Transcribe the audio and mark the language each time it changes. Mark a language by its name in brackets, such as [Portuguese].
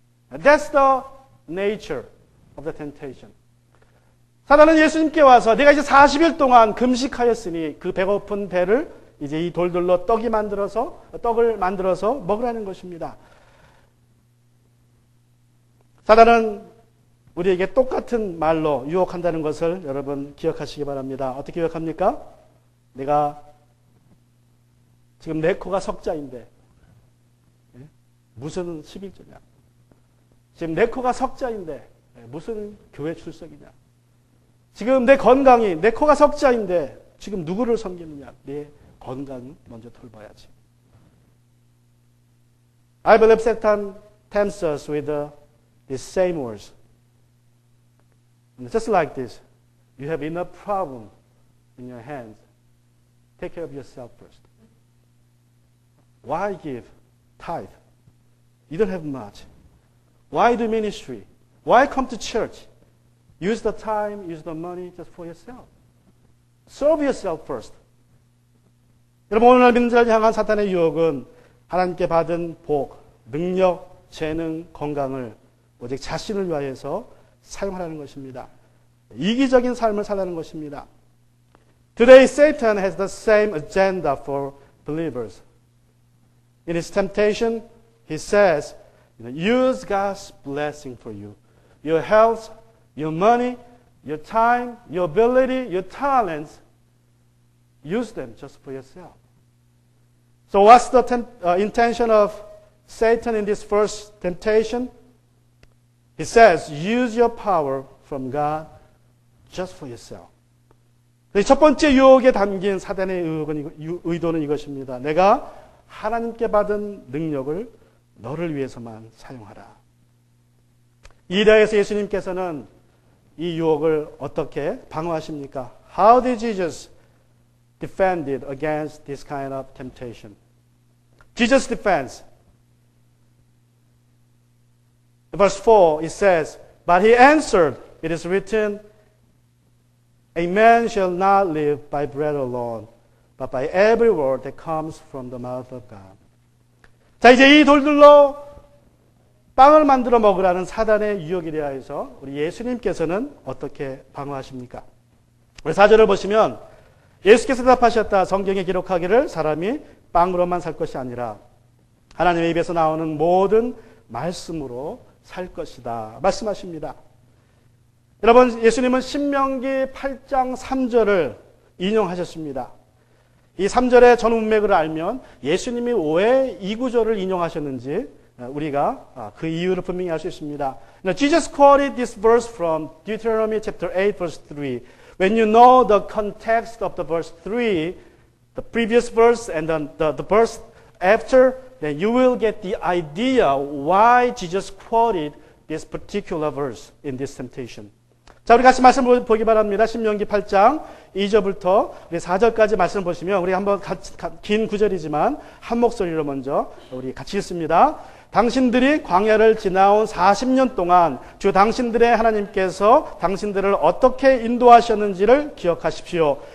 [English] That's the nature of the temptation. [Korean] 사단은 예수님께 와서 내가 이제 40일 동안 금식하였으니 그 배고픈 배를 이제 이 돌들로 떡을 만들어서 먹으라는 것입니다. 사단은 우리에게 똑같은 말로 유혹한다는 것을 여러분 기억하시기 바랍니다. 어떻게 유혹합니까? 내가 지금 내 코가 석자인데 무슨 11조냐? 지금 내 코가 석자인데 무슨 교회 출석이냐? 지금 내 코가 석자인데 지금 누구를 섬기느냐? 내 건강 먼저 돌봐야지. [English] I believe Satan tempts us with these same words. And just like this, you have enough problem in your hands. Take care of yourself first. Why give tithe? You don't have much. Why do ministry? Why come to church? Use the time, use the money just for yourself. Serve yourself first. [Korean] 여러분, 오늘날 믿는 자를 향한 사탄의 유혹은 하나님께 받은 복, 능력, 재능, 건강을 오직 자신을 위하여서 사용하라는 것입니다. 이기적인 삶을 살라는 것입니다. [English] Today Satan has the same agenda for believers. In his temptation, he says, use God's blessing for you. Your health, your money, your time, your ability, your talents, use them just for yourself. So what's the intention of Satan in this first temptation? He says, use your power from God just for yourself. [Korean] 첫 번째 유혹에 담긴 사단의 의도는 이것입니다. 내가 하나님께 받은 능력을 너를 위해서만 사용하라. 이 대에서 예수님께서는 이 유혹을 어떻게 방어하십니까? [English] How did Jesus defend it against this kind of temptation? Jesus defends. In verse 4, it says, But he answered, it is written, A man shall not live by bread alone, but by every word that comes from the mouth of God. [Korean] 자, 이제 이 돌들로 빵을 만들어 먹으라는 사단의 유혹에 대하여서 우리 예수님께서는 어떻게 방어하십니까? 우리 4절을 보시면 예수께서 대답하셨다. 성경에 기록하기를 사람이 빵으로만 살 것이 아니라 하나님의 입에서 나오는 모든 말씀으로 살 것이다. 말씀하십니다. 여러분, 예수님은 신명기 8장 3절을 인용하셨습니다. 이 3절의 전 문맥을 알면 예수님이 왜 이 구절을 인용하셨는지 우리가 그 이유를 분명히 알 수 있습니다. [English] Now, Jesus quoted this verse from Deuteronomy chapter 8 verse 3. When you know the context of the verse 3, the previous verse and the verse after, then you will get the idea why Jesus quoted this particular verse in this temptation. [Korean] 자, 우리 같이 말씀 보기 바랍니다. 신명기 8장 2절부터 4절까지 말씀 보시면 우리 한번 긴 구절이지만 한 목소리로 먼저 우리 같이 읽습니다. 당신들이 광야를 지나온 40년 동안 주 당신들의 하나님께서 당신들을 어떻게 인도하셨는지를 기억하십시오.